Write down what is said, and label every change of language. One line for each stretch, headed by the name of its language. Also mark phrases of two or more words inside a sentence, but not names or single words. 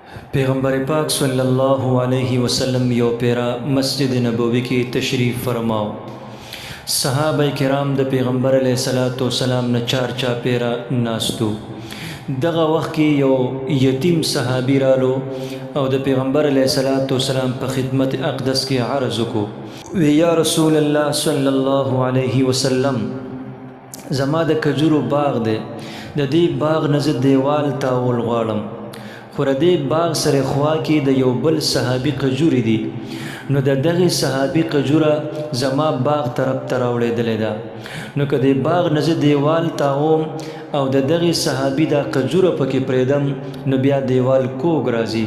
Pashto: پیغمبر پاک
Arabic: صلی اللہ علیہ وسلم
Pashto: یو پیرا مسجد نبوی کی تشریف فرماو. صحابہ کرام د پیغمبر
Arabic: علیہ الصلوۃ والسلام
Pashto: نه چار پیرا ناستو. دغه وخت کې یو یتیم صحابي رالو او د پیغمبر
Arabic: علیہ الصلوۃ والسلام
Pashto: په خدمت اقدس کې عرض وکړو. وی
Arabic: یا رسول الله صلی الله علیه وسلم،
Pashto: زما د کجورو باغ دی، د دې باغ نه زه دیوال تاول غواړم، خو د دې باغ سره خوا کې د یو بل صحابي کجوري دي، نو د دغه صحابي کجوره زما باغ طرف ته راوړېدلې ده، نو که د باغ نه زه دیوال تاوم او د دغه صحابي دا کجوره پکې پرېږدم نو بیا دیوال کوږ راځي.